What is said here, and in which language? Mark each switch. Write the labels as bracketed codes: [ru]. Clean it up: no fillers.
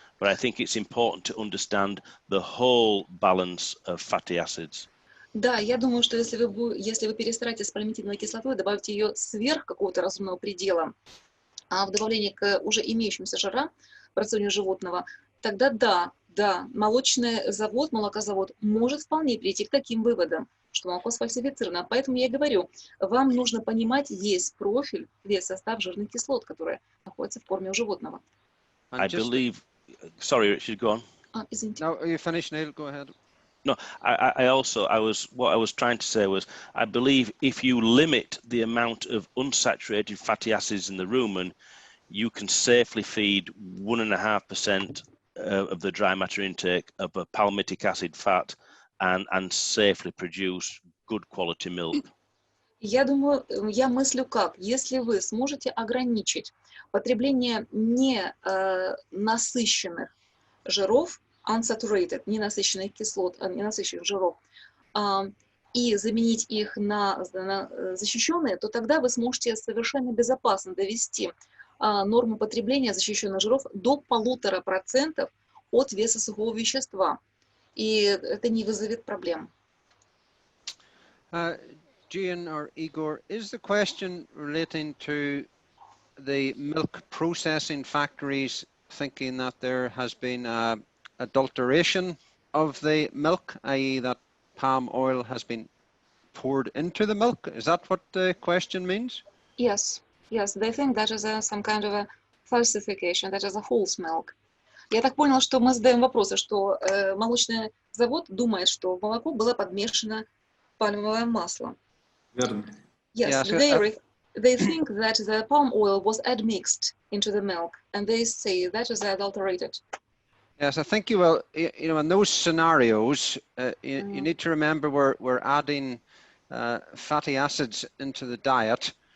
[en] but I think it's important to understand the whole balance of fatty acids. [ru] Да, я думаю, что если вы перестараетесь с пальмитиновой кислотой, добавите ее сверх какого-то разумного предела, а в добавлении к уже имеющимся жирам в рационе животного, тогда да, молочный завод, молокозавод может вполне прийти к таким выводам, что молоко сфальсифицировано. Поэтому я и говорю, вам нужно понимать весь профиль, весь состав жирных кислот, которые находятся в корме у животного. [en] I believe, sorry, Richard, go on. [ru] Извините. [en] No, are you finished, Neil? Go ahead. No, what I was trying to say was, I believe if you limit the amount of unsaturated fatty acids in the rumen, you can safely feed 1.5% of the dry matter intake of a palmitic acid fat and safely produce good quality milk. [ru] Я думаю, я мыслю как, если вы сможете ограничить потребление ненасыщенных жиров, unsaturated, ненасыщенных кислот, ненасыщенных жиров, и заменить их на защищенные, то тогда вы сможете совершенно безопасно довести норму потребления защищенных жиров до 1,5% от веса сухого вещества. И это не вызовет проблем. [en] Gian or Igor, is the question relating to the milk processing factories thinking that there has been adulteration of the milk, i.e. that palm oil has been poured into the milk? Is that what the question means? Yes, they think that is some kind of a falsification, that is a false milk. [ru] Я так понял, что мы задаем вопросы, что молочный завод думает, что в молоко было подмешано пальмовое масло. Верно. [en] Yes, they think that the palm oil was admixed into the milk, and they say that is adulterated. Yes, I think you will. You know, in those scenarios, you need to remember we're adding fatty acids into the diet.